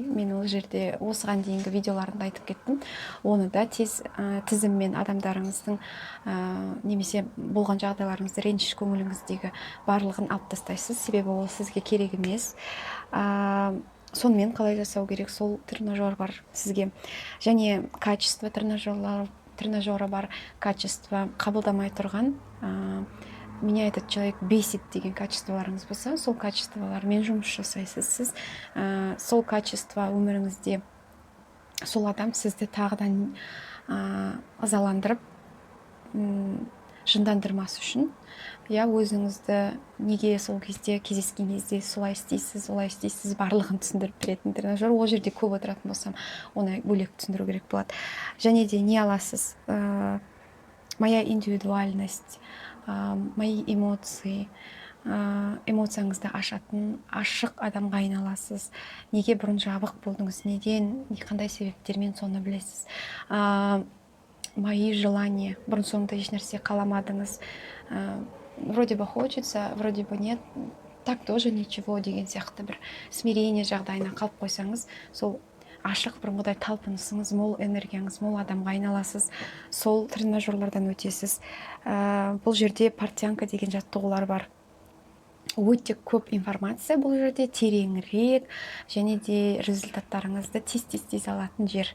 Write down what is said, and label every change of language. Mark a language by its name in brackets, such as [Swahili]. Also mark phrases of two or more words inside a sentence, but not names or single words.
[Kazakh] Мен ол жерде осыған дейінгі видеоларымда айтып кеттім. Оны да тез тізіммен адамдарыңыздың немесе болған жағдайларыңызды, реніш көңіліңіздегі барлығын алып тастайсыз, себебі ол сізге керек емес. Сонымен қалай жасау керек, сол тренажер бар сізге. Және [Russian] качество тренажеры [Kazakh] бар, качество қабылдамай тұрған, [Russian] меня этот человек бесит [Kazakh] деген качестволарыңыз болса, сол качестволармен жұмыс жасайсыз сіз. Сол качество өміріңізде, сол адам сізді тағыдан ызаландырып, жындандырмас үшін, өзіңізді неге сол кезде кездескен кезде солай істейсіз барлығын түсіндіріп беретін тренажер. Ол жерде көп отыратын болсам, оны бөлек түсіндіру керек болады. Және де не аласыз? [Russian] Моя индивидуальность, мои эмоции, [Kazakh] эмоцияңызды ашатын ашық адамға айналасыз. Неге бұрын жабық болдыңыз, неден, қандай себептермен, соны білесіз. [Russian] Мои желания, [Kazakh] бұрын соңды еш нәрсе қаламадыңыз, [Russian] вроде бы хочется, вроде бы нет, так тоже ничего [Kazakh] деген сияқты бір смирение жағдайына қалып қойсаңыз, сол ашық бұрынғыдай талпынысыңыз мол, энергияңыз мол адамға айналасыз. Сол тренажерлардан өтесіз. Бұл жерде портянка деген жаттығулар бар. Өте көп информация бұл жерде, тереңірек, және де результаттарыңызды тез алатын жер.